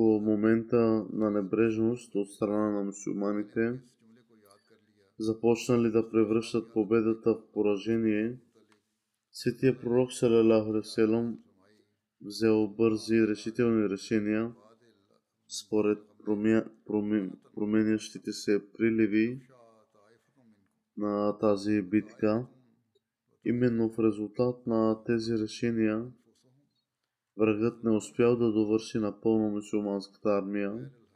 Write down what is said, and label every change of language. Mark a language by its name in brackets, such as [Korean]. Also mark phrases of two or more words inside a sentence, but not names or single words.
[Bulgarian] момента на небрежност от страна на мюсюлманите започнали да превръщат победата в поражение, светия пророк [Arabic] صلى الله عليه وسلم [Bulgarian] взел бързи решителни решения според променящите се приливи на тази битка. Именно в резултат на тези решения врагът не успял да довърши напълно мюсюлманската армия.